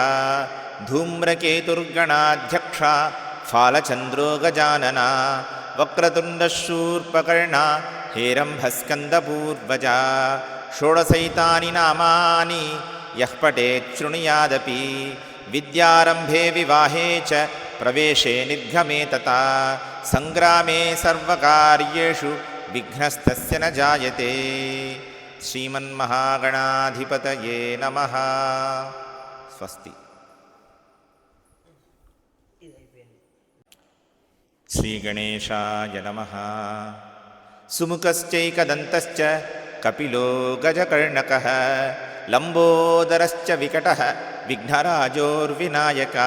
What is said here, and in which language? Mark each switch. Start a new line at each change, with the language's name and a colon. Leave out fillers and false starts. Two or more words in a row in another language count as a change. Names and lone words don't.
Sanskrit: धूम्रकेतुर्गणाध्यक्षा फालचन्द्रो गजानना वक्रतुण्डशूर्पकर्णा हेरम्भस्कन्दपूर्वजा षोडशैतानि नामानि यः पठेत् शृणुयादपि विद्यारम्भे विवाहे च प्रवेशे निर्गमे तथा सङ्ग्रामे सर्वकार्येषु विघ्नस्तस्य न जायते। श्रीमन्महागणाधिपतये नमः। స్వస్తి. శ్రీగణేశాయ నమః. సుముఖశ్చైకదంతశ్చ కపిలో గజకర్ణకః లంబోదరశ్చ వికటः విఘ్నరాజోర్వినాయకः